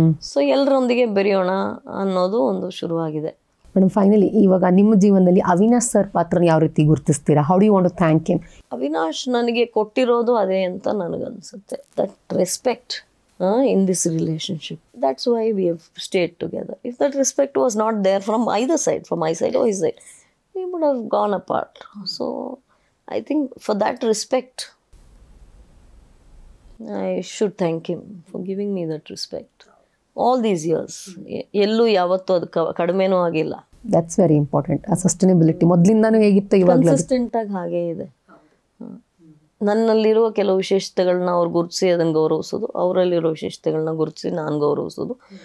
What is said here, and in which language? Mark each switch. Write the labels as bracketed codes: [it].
[kn] So ಎಲ್ಲರೊಂದಿಗೆ ಬೆರೆಯೋಣ ಅನ್ನೋದು ಒಂದು ಶುರುವಾಗಿದೆ. ಮೇಡಮ್, ಫೈನಲಿ ಇವಾಗ ನಿಮ್ಮ ಜೀವನದಲ್ಲಿ ಅವಿನಾಶ್ ಸರ್ ಪಾತ್ರನ ಯಾವ ರೀತಿ ಗುರುತಿಸ್ತೀರಾ? [en] How do you want to thank him? [kn] Avinash ನನಗೆ ಕೊಟ್ಟಿರೋದು ಅದೇ ಅಂತ ನನಗನ್ಸುತ್ತೆ, [en] That respect in this relationship. That's why we have stayed together. If that respect was not there from either side, from my side or his side, we would have gone apart. So I think for that respect, I should thank him for giving me that respect all these years. [kn] ಎಲ್ಲೂ ಯಾವತ್ತೂ ಅದು ಕಡಿಮೆನೂ ಆಗಿಲ್ಲ. [en] That's very important. [kn] ಆ sustainability ಮೊದಲಿಂದಾನು ಹೇಗಿತ್ತು ಇವಾಗ consistent ಆಗಿ ಹಾಗೇ ಇದೆ. ನನ್ನಲ್ಲಿರುವ ಕೆಲವು ವಿಶೇಷತೆಗಳನ್ನ ಅವ್ರು ಗುರುತಿಸಿ ಅದನ್ನು ಗೌರವಿಸೋದು, ಅವರಲ್ಲಿರೋ ವಿಶೇಷತೆಗಳನ್ನ ಗುರುತಿಸಿ ನಾನು ಗೌರವಿಸೋದು.